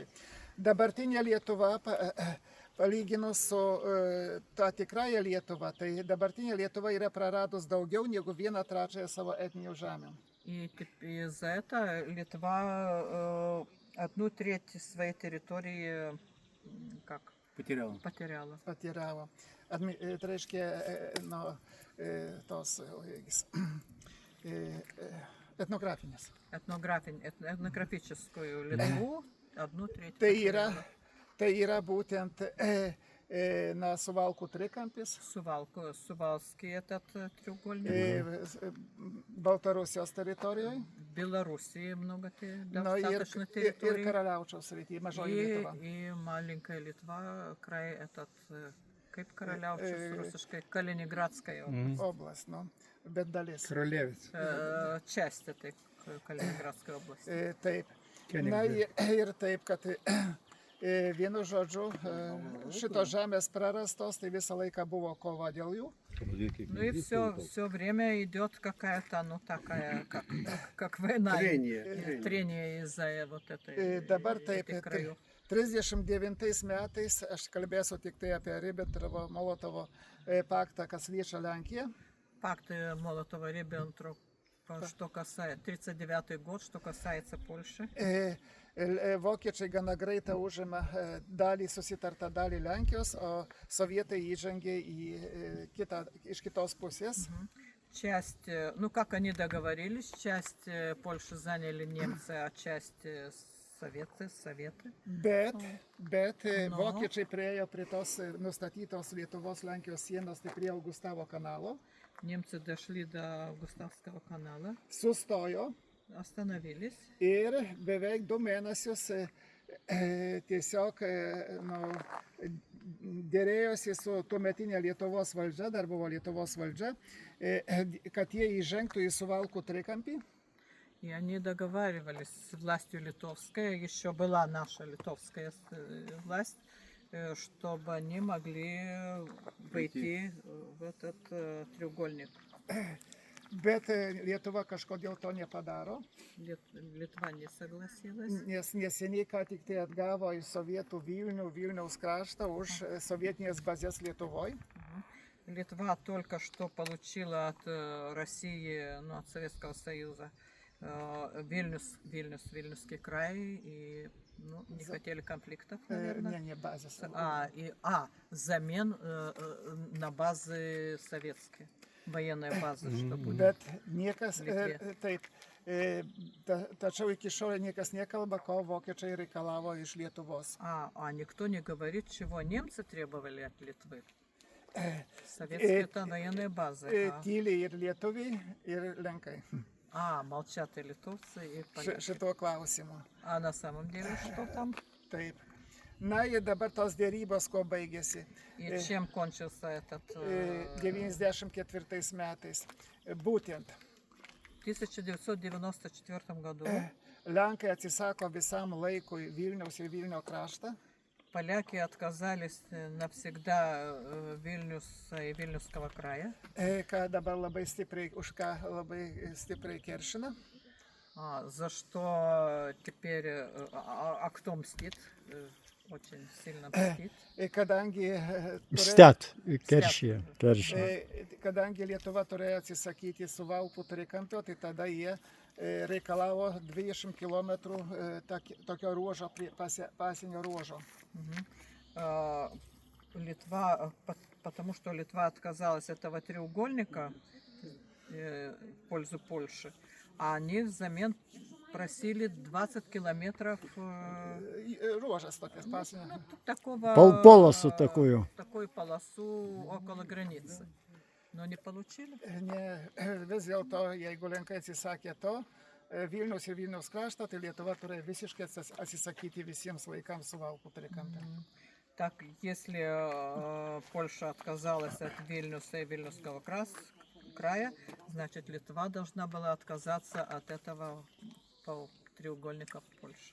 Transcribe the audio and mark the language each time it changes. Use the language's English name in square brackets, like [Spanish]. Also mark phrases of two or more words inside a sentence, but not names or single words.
[Lithuanian] Dabartinė Lietuva, palyginus su ta tikrąja Lietuva, tai dabartinė Lietuva yra praradus daugiau negu 1/3 savo etninių žemių. [Russian] И из-за этого Литва 1/3 своей территории потеряла. [Lithuanian] Tai reiškia, tos etnografinės. [Russian] Этнографическую Литву 1/3. [Lithuanian] Tai yra būtent Suvalkų trikampis. [Russian] Сувалский этот треугольник. [Lithuanian] Baltarusijos teritorijoje. [Russian] Белоруссии много достаточно территорий. [Lithuanian] Ir Karaliaučiaus srityje, mažoji Lietuva. [Russian] И маленькая Литва, край этот, [Lithuanian] kaip Karaliaučius, rusiškai, [Russian] Калининградская область. [Lithuanian] Bet dalis. [Russian] Королевец. Часть этой Калининградской области. [Lithuanian] Taip. Na ir taip, kad vienu žodžiu, šitos žemės prarastos, tai visą laiką buvo kova dėl jų. [Russian] Ну и все время идет какая-то, ну такая, как война. Трение из-за вот [Lithuanian] Dabar taip, [Russian] этих краев. [Lithuanian] 39 metais, aš kalbėsiu tik tai apie Ribbentropo-Molotovo paktą, kas liečia Lenkiją. [Russian] Пакт Молотова-Риббентропа, что касается 39 год, что касается Польши. [Lithuanian] Vokiečiai gana greitai užima dalį, susitartą dalį Lenkijos, o sovietai įžengė iš kitos pusės. [Russian] Часть, ну как они договорились, часть Польши заняли немцы, а часть советы. [Lithuanian] Bet vokiečiai priėjo prie tos nustatytos Lietuvos-Lenkijos sienos, tai prie Augustavo kanalo. [Russian] Немцы дошли до Густавского канала, [Lithuanian] Sustojo [Russian] остановились. [Lithuanian] ir beveik 2 mėnesius tiesiog dėrėjosi su tuometinė Lietuvos valdžia, dar buvo Lietuvos valdžia, kad jie įžengtų į Suvalkų trikampį. [Russian] И они договаривались с властью литовской, еще была наша литовская власть, чтобы они могли войти в этот треугольник. [Lithuanian] Bet Lietuva kažkodėl to nepadaro, [Russian] Литва не согласилась. [Lithuanian] nes neseniai ką tik tai atgavo iš sovietų Vilniaus kraštą už sovietinės bazės Lietuvoje. [Russian] Литва только что получила от России, ну, от Советского Союза, Вильнюсский край, и ну, не хотели конфликтов, наверное. Не базės. Взамен на базы советские, военные базы, что будет. [Lithuanian] Bet niekas, taip, tačiau iki šiol niekas nekalba, ko vokiečiai reikalavo iš Lietuvos. [Russian] А никто не говорит, чего немцы требовали от Литвы. Советские это военные базы. [Lithuanian] Tyliai ir lietuviai, ir lenkai. [Russian] Молчат и литовцы, и поляки. [Lithuanian] Šituo klausimu. [Russian] А на самом деле что там? [Lithuanian] Taip. Na ir dabar tos dėrybos, ko baigėsi. [Russian] И чем кончился этот... [Lithuanian] 94 metais. Būtent. [Russian] В 1994 году [Lithuanian] Lenkai atsisako visam laikui Vilniaus ir Vilnio kraštą. [Russian] поляки отказались навсегда Вильнюса и Вильнюсского края. [Lithuanian] Ką dabar labai stipriai, už ką labai stipriai keršina. [Russian] За что теперь... кто мстит? Очень сильно мстит. [Lithuanian] Kadangi Mstят, keršija. Kadangi Lietuva turėjo atsisakyti Suvalkų trikampio, tai tada jie reikalavo 20 km tokio ruožo, pasienio ruožo. [Russian] Литва, потому что Литва отказалась от этого треугольника в пользу Польши, а они взамен просили 20 километров [Lithuanian] Ruožas tokias pasienio. [Russian] Полосу такую. Такую полосу около границы. Но не получили. [Lithuanian] Vis dėlto, jeigu Lenkai atsisakė to, Vilniaus ir Vilniaus krašto, tai Lietuva turėjo visiškai atsisakyti visiems laikams Suvalkų trikampio. [Russian] Так, если Польша отказалась от Вильнюса и Вильнюсского края, значит Литва должна была отказаться от этого треугольника в Польше.